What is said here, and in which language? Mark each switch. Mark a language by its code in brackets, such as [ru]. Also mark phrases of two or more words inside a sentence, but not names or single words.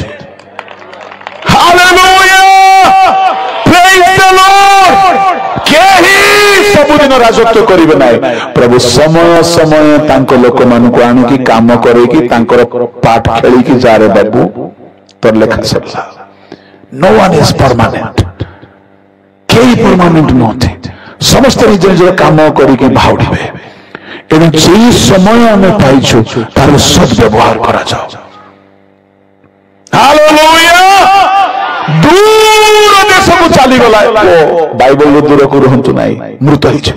[or] ହାଲେଲୁୟା, [en] praise the Lord. [or] କେହି ସବୁଦିନ ରାଜତ୍ୱ କରିବେ ନାହିଁ। ପ୍ରଭୁ ସମୟ ସମୟ ତାଙ୍କ ଲୋକମାନଙ୍କୁ ଆଣିକି କାମ କରେଇକି ତାଙ୍କର ପାଠ ଖେଳିକି ଯାରେ ବାବୁ ତୋର ଲେଖା ସରିଲା। [en] No one is permanent. [or] କେହି ପରମାନେଣ୍ଟ ନୁହନ୍ତି, ସମସ୍ତେ ନିଜ ନିଜର କାମ କରିକି ବାହୁଡ଼ିବେ। ଏଣୁ ସେଇ ସମୟ ଆମେ ପାଇଛୁ, ତାର ସଦ୍ବ୍ୟବହାର କରାଯାଉ। ହାଲେଲୁୟା। ଦୂର ଦେଶକୁ ଚାଲିଗଲା, ବାଇବଲରୁ ଦୂରକୁ ରୁହନ୍ତୁ ନାହିଁ, ମୃତ ହେଇଯିବେ।